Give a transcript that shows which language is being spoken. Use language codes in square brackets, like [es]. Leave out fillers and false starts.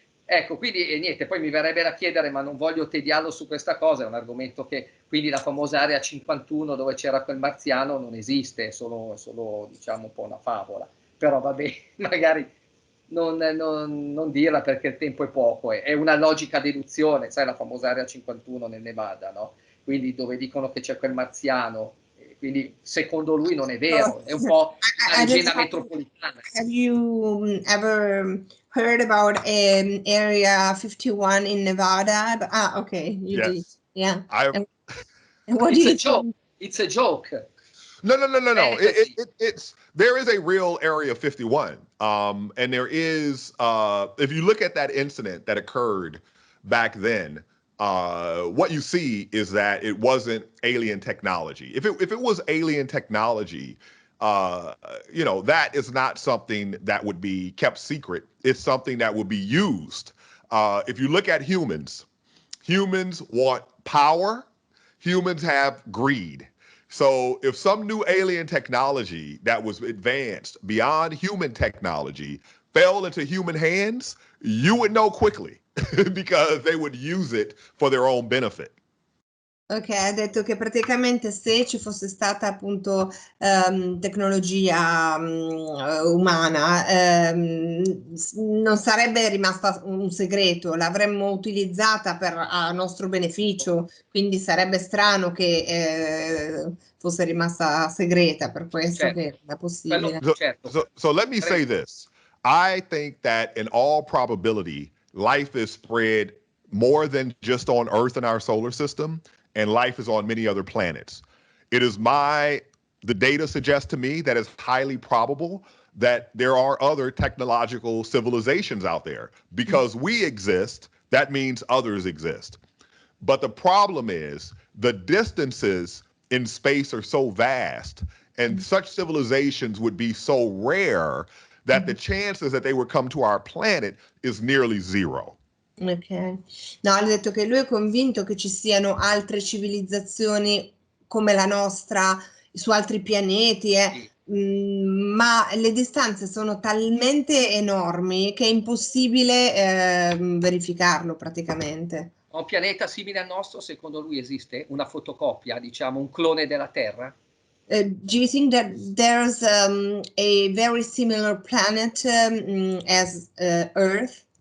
[it] Ecco, quindi niente, poi mi verrebbe da chiedere, ma non voglio tediarlo su questa cosa, è un argomento che, quindi la famosa area 51 dove c'era quel marziano non esiste, è solo diciamo un po' una favola, però vabbè, magari non dirla perché il tempo è poco, è una logica deduzione, sai la famosa area 51 nel Nevada, no? Quindi dove dicono che c'è quel marziano, quindi secondo lui non è vero, è un po' una leggenda metropolitana. [en] Have you ever heard about Area 51 in Nevada? Okay, you did. Yeah. And what do you think? It's a joke. No. There is a real Area 51. And there is, if you look at that incident that occurred back then, what you see is that it wasn't alien technology. If it was alien technology, that is not something that would be kept secret. It's something that would be used. If you look at humans want power. Humans have greed. So if some new alien technology that was advanced beyond human technology fell into human hands, you would know quickly because they would use it for their own benefit. [it] Ok, ha detto che praticamente se ci fosse stata appunto tecnologia umana, non sarebbe rimasta un segreto, l'avremmo utilizzata a nostro beneficio, quindi sarebbe strano che fosse rimasta segreta, per questo che è possibile. [en] So let me say this. I think that in all probability, life is spread more than just on Earth and our solar system, and life is on many other planets. The data suggests to me that it's highly probable that there are other technological civilizations out there. Because we exist, that means others exist. But the problem is the distances in space are so vast, and such civilizations would be so rare that the chances that they would come to our planet is nearly zero. [it] Ok, no, ha detto che lui è convinto che ci siano altre civilizzazioni come la nostra su altri pianeti, ma le distanze sono talmente enormi che è impossibile verificarlo praticamente. Un pianeta simile al nostro, secondo lui esiste? Una fotocopia, diciamo, un clone della Terra? [en] Do you think that there's a very similar planet as Earth?